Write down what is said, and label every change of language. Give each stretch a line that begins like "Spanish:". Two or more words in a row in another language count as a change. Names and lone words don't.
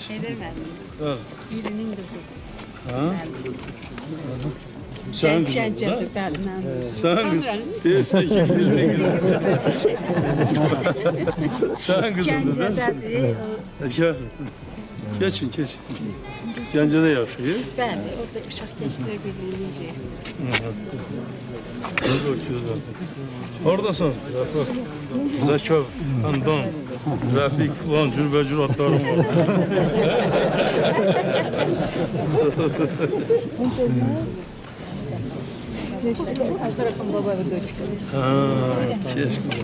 Turkish: Evet. Birinin kızı. Ha? Sen kızın. Sen kızın. Değilsen ki birinin kızı. Sen kızın da. Gel. Geçin.
Azerbaijani: Gəncədə yaşayır. Bəli, orada Uşaq Gençlər Birliyinin Oradasan, Rəfik, Zəkov, Handan, Rəfik falan cürbəcür adlarım var.
Turkish: Keşke.